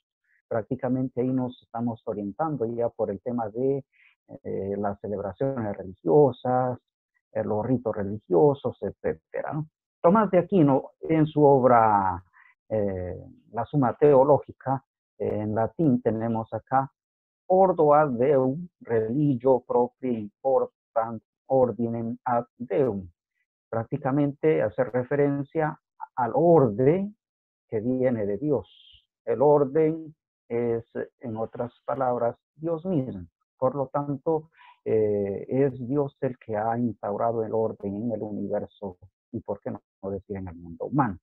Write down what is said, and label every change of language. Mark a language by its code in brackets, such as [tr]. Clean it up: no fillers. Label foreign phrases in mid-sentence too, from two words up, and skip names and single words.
[es] Prácticamente ahí nos estamos orientando ya por el tema de las celebraciones religiosas, los ritos religiosos, etcétera, ¿no? Tomás de Aquino, en su obra La Suma Teológica, en latín tenemos acá [la] ordo ad Deum, religio propria important ordinem ad Deum. [es] Prácticamente hace referencia al orden que viene de Dios. El orden es, en otras palabras, Dios mismo. Por lo tanto, es Dios el que ha instaurado el orden en el universo y, por qué no decir, en el mundo humano.